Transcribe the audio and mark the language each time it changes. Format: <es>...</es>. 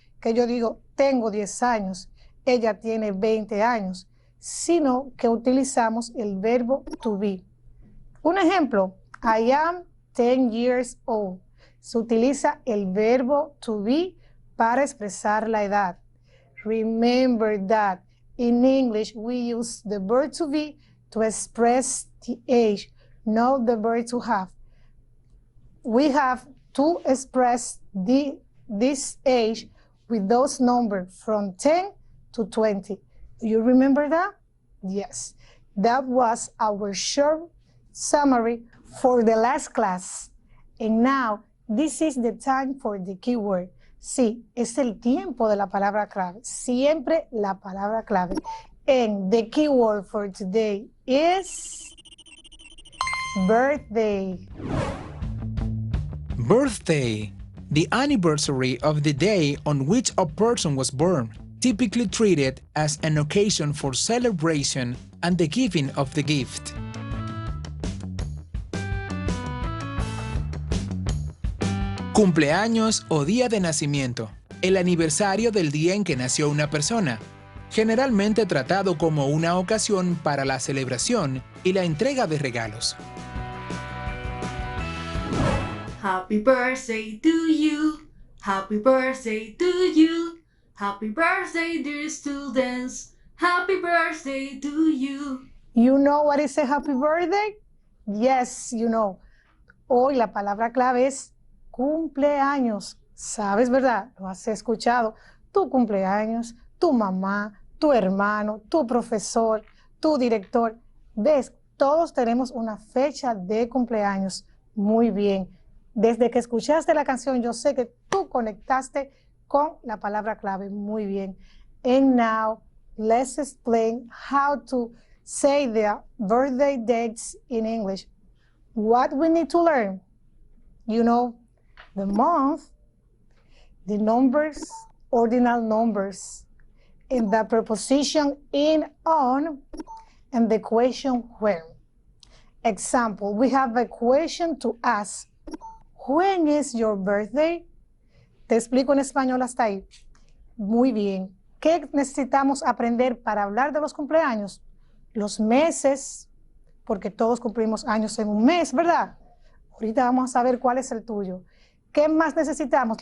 <es>Que yo digo, tengo 10 años, ella tiene 20 años, sino que utilizamos el verbo to be. Un ejemplo,</es> <en>I am 10 years old.</en> <es>Se utiliza el verbo to be para expresar la edad.</es> <en>Remember that in English we use the verb to be to express the age, not the verb to have. We have to express this age with those numbers from 10 to 20. Do you remember that? Yes. That was our short summary for the last class. And now, this is the time for the keyword.</en> <es>Sí, es el tiempo de la palabra clave. Siempre la palabra clave.</es> <en>And the keyword for today is birthday. Birthday. The anniversary of the day on which a person was born, typically treated as an occasion for celebration and the giving of the gift. Cumpleaños o día de nacimiento. El aniversario del día en que nació una persona, generalmente tratado como una ocasión para la celebración y la entrega de regalos. Happy birthday to you. Happy birthday to you. Happy birthday, dear students. Happy birthday to you. You know what is a happy birthday? Yes, you know.</en> <es>Hoy la palabra clave es cumpleaños. ¿Sabes, verdad? Lo has escuchado. Tu cumpleaños, tu mamá, tu hermano, tu profesor, tu director. ¿Ves? Todos tenemos una fecha de cumpleaños. Muy bien. Desde que escuchaste la canción, yo sé que tú conectaste con la palabra clave. Muy bien.</es> <en>And now, let's explain how to say the birthday dates in English. What we need to learn? You know, the month, the numbers, ordinal numbers, and the preposition in, on, and the question when. Example, we have a question to ask. When is your birthday?</en> <es>Te explico en español hasta ahí. Muy bien. ¿Qué necesitamos aprender para hablar de los cumpleaños? Los meses, porque todos cumplimos años en un mes, ¿verdad? Ahorita vamos a saber cuál es el tuyo. ¿Qué más necesitamos?</es>